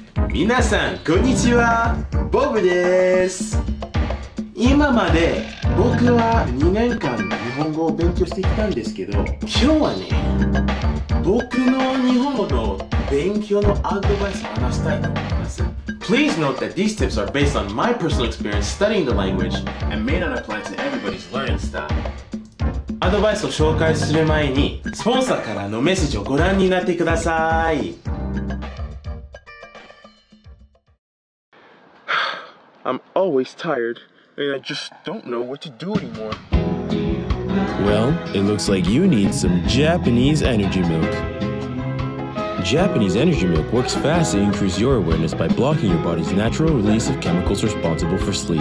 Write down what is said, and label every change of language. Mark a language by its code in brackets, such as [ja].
[ja] 皆さんこんにちは、ボブです。今まで僕は2年間日本語を勉強してきたんですけど、今日はね、僕の日本語の勉強のアドバイスを話したいと思います。 [en] Please note that these tips are based on my personal experience studying the language and may not apply to everybody's learning style. [ja] アドバイスを紹介する前に、スポンサーからのメッセージをご覧になってください。 [en] I'm always tired, and I just don't know what to do anymore. Well, it looks like you need some Japanese energy milk. Japanese energy milk works fast to increase your awareness by blocking your body's natural release of chemicals responsible for sleep.